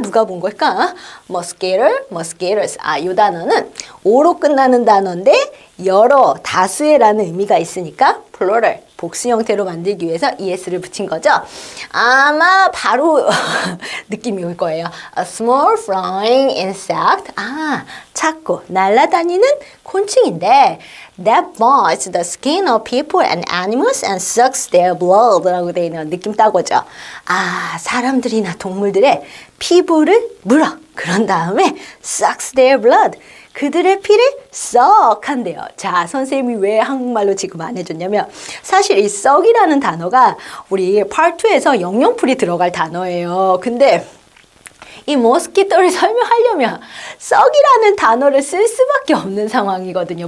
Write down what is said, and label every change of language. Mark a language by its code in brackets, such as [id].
[ko] 누가 본 걸까? mosquitoes. 이 단어는 오로 끝나는 단어인데 여러, 다수의라는 의미가 있으니까 plural, 복수 형태로 만들기 위해서 es를 붙인 거죠. 아마 바로 느낌이 올 거예요. [en] A small flying insect. [ko] 작고 날아다니는 곤충인데 [en] that bites the skin of people and animals and sucks their blood [ko] 라고 되어 있는 느낌 따고죠. 사람들이나 동물들의 피부를 물어. 그런 다음에 [en] sucks their blood. [ko] 그들의 피를 썩 한대요. 자, 선생님이 왜 한국말로 지금 안 해줬냐면 사실 이 썩이라는 단어가 우리 Part 2에서 영영풀이 들어갈 단어예요. 근데 이 모스키토를 설명하려면 썩이라는 단어를 쓸 수밖에 없는 상황이거든요.